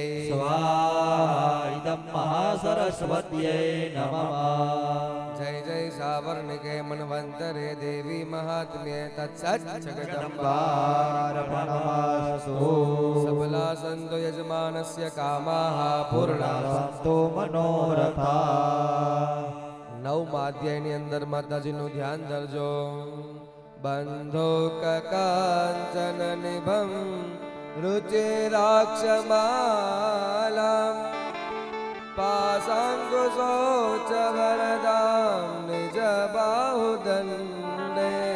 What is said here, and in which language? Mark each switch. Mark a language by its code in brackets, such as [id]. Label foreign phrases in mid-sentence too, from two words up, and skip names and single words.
[sa] स्वाहा इदं महासरस्वत्यै नमः जय जय सावर्णिके मन्वन्तरे देवी महात्म्ये तत्सत् जगदम्बा नमस्तु सबला सन्तु यजमानस्य कामाः पूर्णा सन्तु मनोरथा [gu] નવમાધ્યાયની અંદર માતાજીનું ધ્યાન ધરજો. [sa] बन्धूक काञ्चन निभं रुचिराक्षमालां पाशाङ्कुशौच वरदां निज बाहुदण्डैः